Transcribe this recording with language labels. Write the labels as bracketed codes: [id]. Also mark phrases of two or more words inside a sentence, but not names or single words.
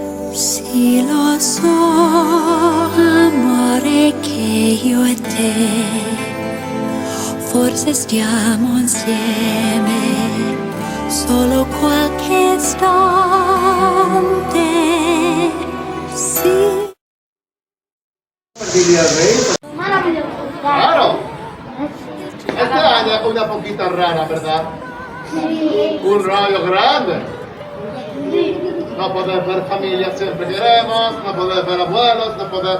[it] Sì, lo so, amore, che io e te forse stiamo insieme solo qualche istante. Sì. [es] Dile al rey. Claro. Este año es una poquita rara, ¿verdad? Sí. Un rollo grande. No poder ver familia siempre queremos, no poder ver abuelos, no poder...